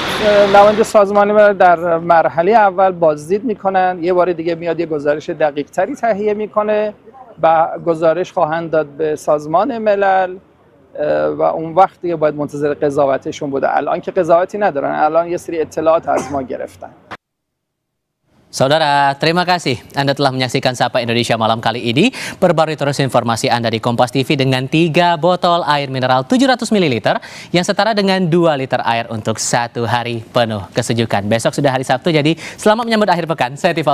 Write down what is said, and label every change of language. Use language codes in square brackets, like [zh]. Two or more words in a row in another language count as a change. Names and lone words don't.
[fa] نماینده سازمان ملل در مرحله اول بازدید میکنن، یه بار دیگه میاد یه گزارش دقیق تری تهیه میکنه و گزارش خواهند داد به سازمان ملل و اون وقت دیگه باید منتظر قضاوتشون بوده. الان که قضاوتی ندارن، الان یه سری اطلاعات از ما گرفتن. [id] Saudara, terima kasih Anda telah menyaksikan Sapa Indonesia malam kali ini. Perbarui terus informasi Anda di Kompas TV dengan 3 botol air mineral 700 ml yang setara dengan 2 liter air untuk 1 hari penuh kesejukan. Besok sudah hari Sabtu, jadi selamat menyambut akhir pekan.